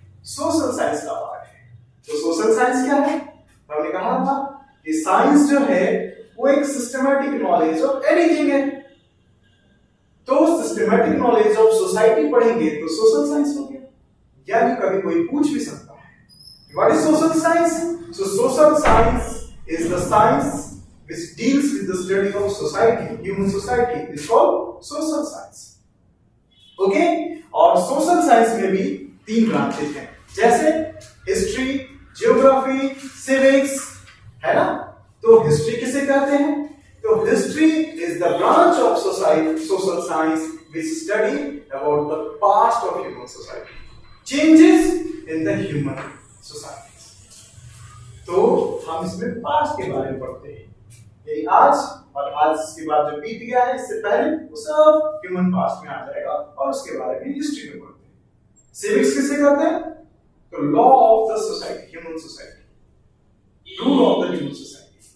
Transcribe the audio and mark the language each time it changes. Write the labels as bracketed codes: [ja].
[hi] Social science का part है। तो सोशल साइंस क्या है? हमने कहा था कि साइंस जो है वो एक [en] systematic knowledge of anything [hi] है। तो [en] systematic knowledge of society [hi] पढ़ेंगे तो सोशल साइंस हो गया। यानी कभी कोई पूछ भी सकता है [en] What is social science? So social science is the science which deals with the study of society, human society. It's called social science. Okay? [hi] और social science में भी तीन ब्रांचेस हैं, जैसे हिस्ट्री, जियोग्राफी, सिविक्स, है ना? तो हिस्ट्री किसे कहते हैं? तो history [en] is the branch of society, social science which study about the past of human society, changes in the human society. [hi] तो हम इसमें पास्ट के बारे में पढ़ते हैं, यही आज और आज के बाद जो बीत गया है इससे पहले वो सब ह्यूमन पास्ट में आ जाएगा और उसके बारे में हिस्ट्री में पढ़ते हैं। सिविक्स किसे कहते हैं? [en] तो law of the society, human society, rule of the human society.